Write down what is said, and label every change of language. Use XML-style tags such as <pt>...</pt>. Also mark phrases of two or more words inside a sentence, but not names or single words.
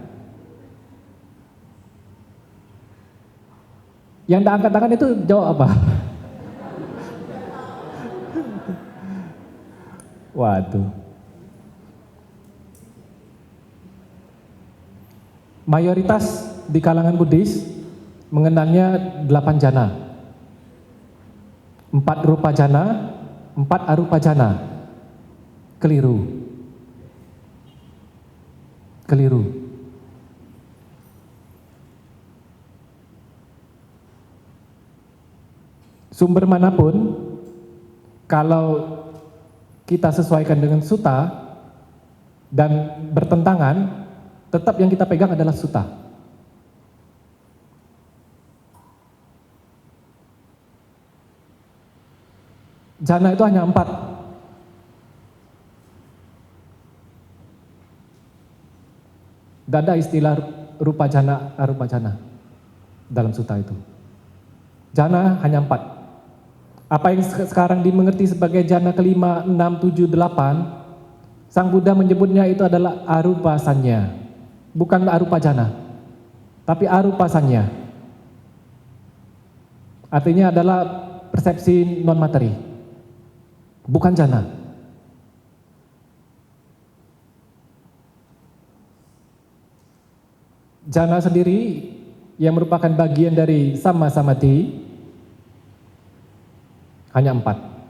<id>Yang tidak angkat tangan itu jawab apa? Waduh. Mayoritas di kalangan Buddhis mengenalnya 8 jhana. 4</id> <pi>rupa jhana,</pi> <id>4</id> <pi>arupa jhana.</pi> <id>Keliru. Keliru. Sumber manapun, kalau kita sesuaikan dengan sutta dan bertentangan, tetap yang kita pegang adalah sutta. Jhana itu hanya 4. Tidak ada istilah</id> <pi>rupa jhana, arupa jhana</pi> <id>dalam sutta itu. Jhana hanya 4. Apa yang sekarang dimengerti sebagai jhana kelima, 6, 7, 8, Sang Buddha menyebutnya itu adalah</id> <pi>arupa sanya.</pi> <id>bukan</id> <pi>arupa jana,</pi> <id>tapi</id> <pi>arupa sanya.</pi> <id>Artinya adalah persepsi non materi, bukan jana. Jana sendiri yang merupakan bagian dari</id> <pi>sama samadhi</pi> <id>hanya 4.</id>